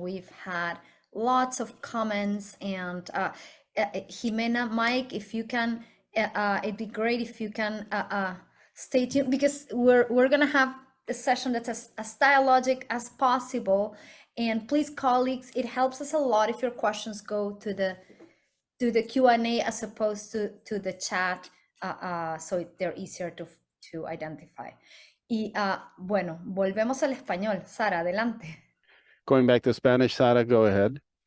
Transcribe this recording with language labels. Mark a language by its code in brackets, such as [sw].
[en] We've had lots of comments, and Jimena, Mike, if you can, it'd be great if you can stay tuned, because we're gonna have a session that's as dialogic as possible. And please, colleagues, it helps us a lot if your questions go to the Q&A as opposed to the chat, so they're easier to identify. [es] Y bueno, volvemos al español. Sara, adelante. [en] Going back to Spanish, Sara, go ahead.